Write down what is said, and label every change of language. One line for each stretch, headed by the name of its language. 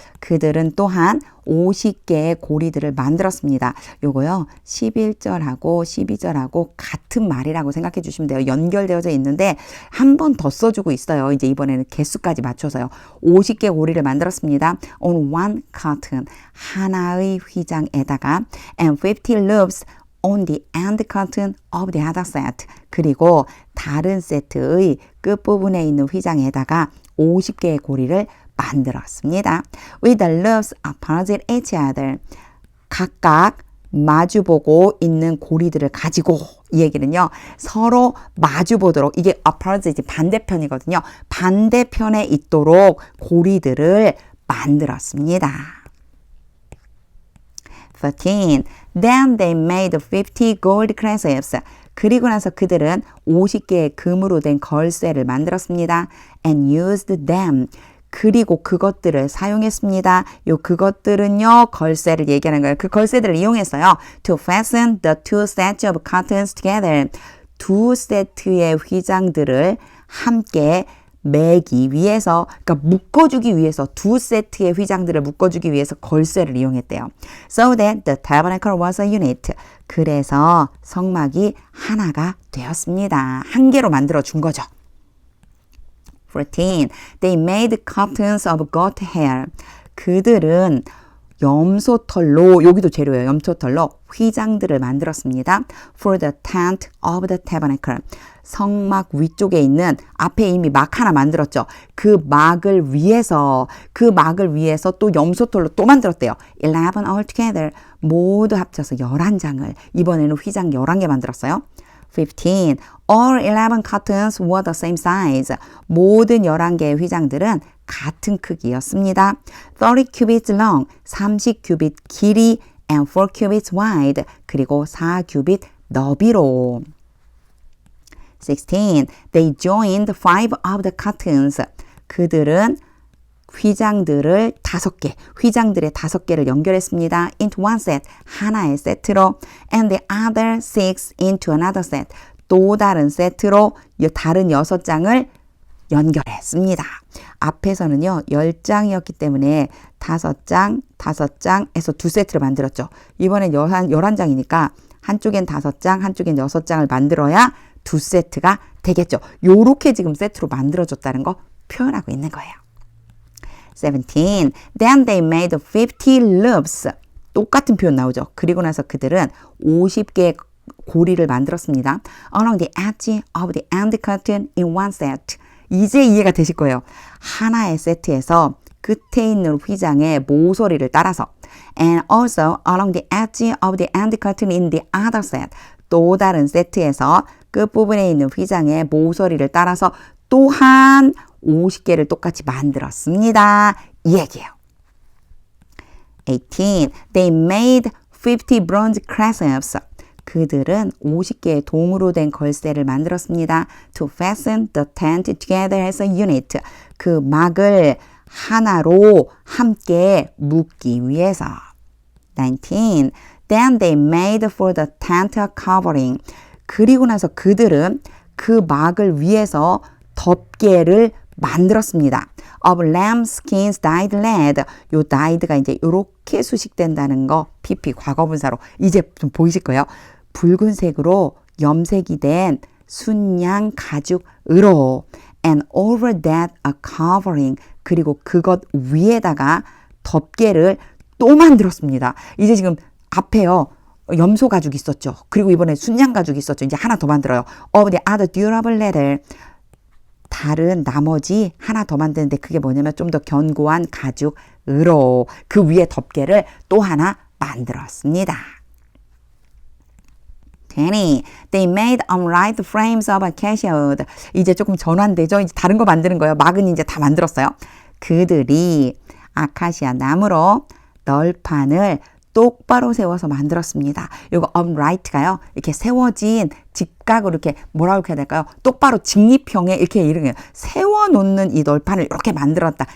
Korean: 그들은 또한 50개의 고리들을 만들었습니다. 요거요. 11절하고 12절하고 같은 말이라고 생각해 주시면 돼요. 연결되어져 있는데 한 번 더 써주고 있어요. 이제 이번에는 개수까지 맞춰서요. 50개 고리를 만들었습니다.
English: On one curtain.
Korean: 하나의 휘장에다가
English: and 50 loops on the end curtain of the other set.
Korean: 그리고 다른 세트의 끝부분에 있는 휘장에다가 50개의 고리를 만들었습니다.
English: With the loops opposite each other.
Korean: 각각 마주보고 있는 고리들을 가지고 이 얘기는요. 서로 마주보도록 이게 opposite 반대편이거든요. 반대편에 있도록 고리들을 만들었습니다. 13.
English: Then they made 50 gold clasps.
Korean: 그리고 나서 그들은 50개의 금으로 된 걸쇠를 만들었습니다.
English: And used them.
Korean: 그리고 그것들을 사용했습니다. 요 그것들은요. 걸쇠를 얘기하는 거예요. 그 걸쇠들을 이용했어요.
English: To fasten the two sets of curtains together.
Korean: 두 세트의 휘장들을 함께 매기 위해서, 그러니까 묶어주기 위해서 두 세트의 휘장들을 묶어주기 위해서 걸쇠를 이용했대요.
English: So that the tabernacle was a unit.
Korean: 그래서 성막이 하나가 되었습니다. 한 개로 만들어 준 거죠. 14.
English: They made curtains of goat hair.
Korean: 그들은 염소털로, 여기도 재료예요. 염소털로 휘장들을 만들었습니다.
English: For the tent of the tabernacle.
Korean: 성막 위쪽에 있는 앞에 이미 막 하나 만들었죠. 그 막을 위해서 또 염소털로 또 만들었대요.
English: 11 altogether.
Korean: 모두 합쳐서 11장을. 이번에는 휘장 11개 만들었어요. 15.
English: All 11 curtains were the same size.
Korean: 모든 11개의 휘장들은 같은 크기였습니다.
English: 30 cubits long,
Korean: 30규빗 길이
English: and 4 cubits wide,
Korean: 그리고 4규빗 너비로. 16.
English: They joined 5 of the curtains.
Korean: 그들은 휘장들의 5개를 연결했습니다.
English: Into one set,
Korean: 하나의 세트로.
English: And the other 6 into another set.
Korean: 또 다른 세트로 다른 6장을 연결했습니다. 앞에서는요 10장이었기 때문에 5장, 5장에서 두 세트를 만들었죠. 이번엔 11장이니까 한쪽엔 5장, 한쪽엔 6장을 만들어야 2세트가 되겠죠. 요렇게 지금 세트로 만들어줬다는 거 표현하고 있는 거예요.
English: 17. Then they made 50 loops.
Korean: 똑같은 표현 나오죠. 그리고 나서 그들은 50개의 고리를 만들었습니다.
English: Along the edge of the end curtain in one set.
Korean: 이제 이해가 되실 거예요. 하나의 세트에서 끝에 있는 휘장의 모서리를 따라서
English: and also along the edge of the end curtain in the other set.
Korean: 또 다른 세트에서 끝부분에 있는 휘장의 모서리를 따라서 또한 50개를 똑같이 만들었습니다. 이 얘기예요. 18.
English: They made 50 bronze clasps.
Korean: 그들은 50개의 동으로 된 걸쇠를 만들었습니다.
English: To fasten the tent together as a unit.
Korean: 그 막을 하나로 함께 묶기 위해서. 19.
English: Then they made for the tent a covering.
Korean: 그리고 나서 그들은 그 막을 위해서 덮개를 만들었습니다.
English: Of lambskins dyed red.
Korean: 요 dyed가 이제 요렇게 수식된다는 거 PP 과거분사로 이제 좀 보이실 거예요. 붉은색으로 염색이 된 순양 가죽으로
English: and over that a covering.
Korean: 그리고 그것 위에다가 덮개를 또 만들었습니다. 이제 지금 앞에요. 염소 가죽이 있었죠. 그리고 이번에 순양 가죽이 있었죠. 이제 하나 더 만들어요.
English: Of the other durable leather.
Korean: 다른 나머지 하나 더 만드는데 그게 뭐냐면 좀 더 견고한 가죽으로 그 위에 덮개를 또 하나 만들었습니다. 20.
English: They made upright frames of acacia wood.
Korean: 이제 조금 전환되죠. 이제 다른 거 만드는 거예요. 막은 이제 다 만들었어요. 그들이 아카시아 나무로 널판을 똑바로 세워서 만들었습니다. 이거 upright가요. 이렇게 세워진 직각으로 이렇게 뭐라고 해야 될까요? 똑바로 직립형의 이렇게 이름이에요. 세워놓는 이 널판을 이렇게 만들었다.